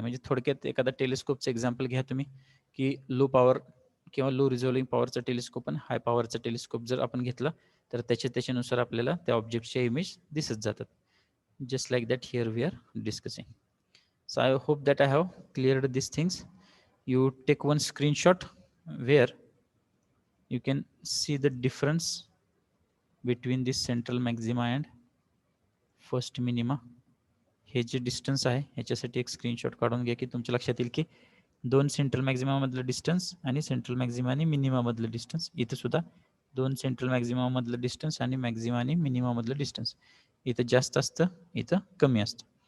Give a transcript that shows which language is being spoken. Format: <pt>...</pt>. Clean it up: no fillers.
<mr>म्हणजे थोडक्यात एखादा टेलिस्कोपचं एक्झाम्पल घ्या तुम्ही की लो पॉवर किंवा लो रिझॉल्विंग पॉवरचा टेलिस्कोप आणि हाय पॉवरचा टेलिस्कोप जर आपण घेतला तर त्याच्यानुसार आपल्याला त्या ऑब्जेक्टच्या इमेज दिसत जातात.</mr> <en>Just like that here we are discussing. So I hope that I have cleared this things. You take one screenshot where you can see the difference between this central maxima and first minima.</en> <mr>हे जे distance आहे ह्याच्यासाठी एक screenshot काढून घ्या की तुमच्या लक्षात येईल की दोन सेंट्रल मॅक्झिमा मधलं डिस्टन्स आणि सेंट्रल मॅक्झिमा आणि मिनिमा मधलं डिस्टन्स. इथं सुद्धा दोन सेंट्रल मॅक्झिमा मधलं डिस्टन्स आणि मॅक्झिमा आणि मिनिमा मधलं डिस्टन्स इथं जास्त असतं, इथं कमी असतं.</mr>